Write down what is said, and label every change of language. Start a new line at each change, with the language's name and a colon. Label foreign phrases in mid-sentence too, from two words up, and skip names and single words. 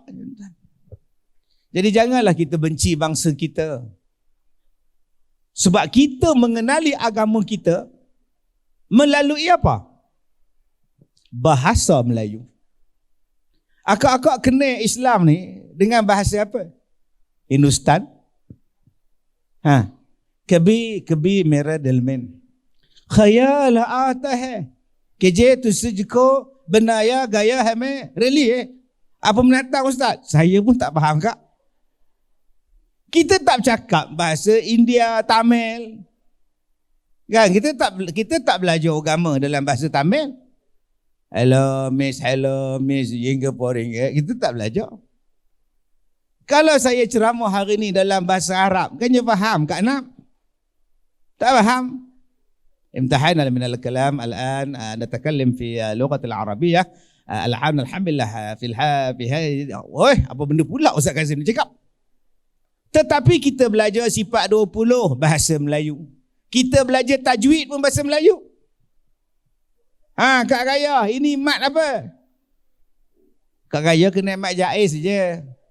Malay: Jadi janganlah kita benci bangsa kita. Sebab kita mengenali agama kita melalui apa? Bahasa Melayu. Akak-akak kenal Islam ni dengan bahasa apa?
Hindi: Hindustan. कभी मेरा दिल में ख्याल आता है कि जे तुझको बनाया गया है मैं
Malay: really apa menatang ustaz? Saya pun tak faham kak. Kita tak bercakap bahasa India, Tamil. Kan kita tak belajar agama dalam bahasa Tamil. Hello miss, Singapore. Kita tak belajar. Kalau saya ceramah hari ni dalam bahasa Arab, kan you faham Kak Nap? Tak faham?
Arabic: امتحنا من الكلام الآن نتكلم في اللغة العربية الحمد لله في هذه
Malay: apa benda pula Ustaz Kazim ni cakap. Tetapi kita belajar sifat 20 bahasa Melayu. Kita belajar tajwid pun bahasa Melayu. Kak Raya, ini mat apa? Kak Raya kena mat jaiz saja.